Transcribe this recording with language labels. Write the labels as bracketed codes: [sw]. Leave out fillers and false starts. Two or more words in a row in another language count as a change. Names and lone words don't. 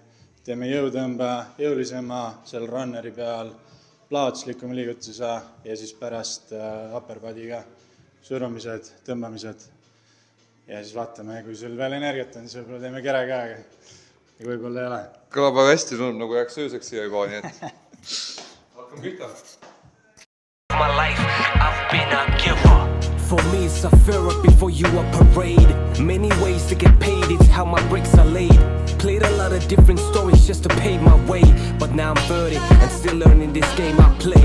[et] Teeme jõutõmbe jõulisema seal runneri peal, plahvatuslikuma liigutuse ja siis pärast upperbody'ga surumised, tõmbamised. Ja siis vaatame, kui sul veel energiat on, siis võib-olla teeme kere käega ja võib-olla ei ole. Kõlab väga hästi, tundub nagu jääks ööseks siia juba, nii et hakkame pihta. [en] My life, I've been a giver. For me it's a therapy, for you a parade. Many ways to get paid, it's how my bricks are laid. Played a lot of different stories just to pay my way. But now I'm 30 and still learning this game I play.